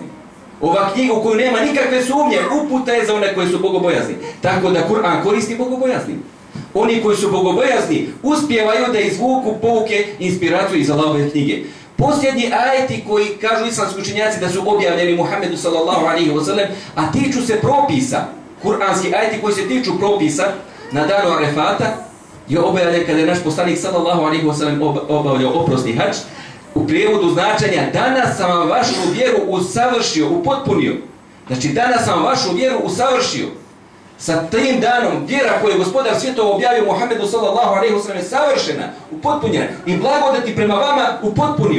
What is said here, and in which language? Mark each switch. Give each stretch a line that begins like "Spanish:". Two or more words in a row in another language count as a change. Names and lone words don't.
Bosnian: Ova knjiga u koju nema nikakve sumnje, uputa je za one koji su bogobojazni. Tako da Kur'an koristi bogobojazni. Oni koji su bogobojazni uspijevaju da izvuku pouke i inspiraciju iz Allahove knjige. Posljednji ajeti koji kažu islamski učenjaci da su objavljeni Muhammedu
Arabic: صلى الله عليه وسلم,
Bosnian: a tiču se propisa, kuranski ajeti koji se tiču propisa na danu Arefata, je objavljen kada je naš poslanik
Arabic: صلى الله عليه وسلم
Bosnian: obavljao oprosni hadž. U prijevodu značenja danas sam vam vašu vjeru usavršio, upotpunio. Znači danas sam vašu vjeru usavršio. Sa tim danom vjera koju je gospodar svjetova objavio Muhammedu
Arabic: صلى الله عليه وسلم
Bosnian: je savršena, upotpunjena i blagodati prema vama upotpunio.